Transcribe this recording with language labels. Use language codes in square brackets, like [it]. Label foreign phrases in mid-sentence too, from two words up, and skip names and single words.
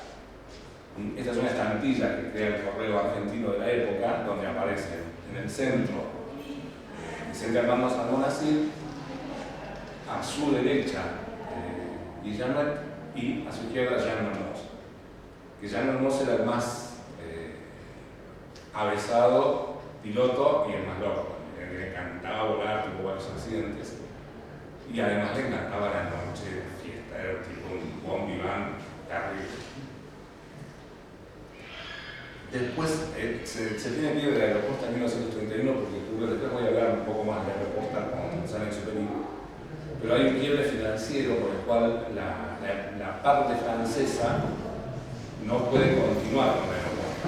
[es] Esta es una estampilla que crea el correo argentino de la época, donde aparece en el centro Vicente Armando Sardonacid, a su derecha Guillamet y a su izquierda Jean Mermoz. Que Jean Mermoz era el más avesado piloto y el más loco. Le encantaba volar, tuvo varios accidentes y además le encantaba la noche de fiesta, era tipo un [fr] bon vivant [es] terrible. Después se tiene que ir de la Aeroposta en 1931 porque después voy a hablar un poco más de la Aeroposta con Saint-Exupéry. Pero hay un quiebre financiero por el cual la parte francesa no puede continuar con la Aeroposta.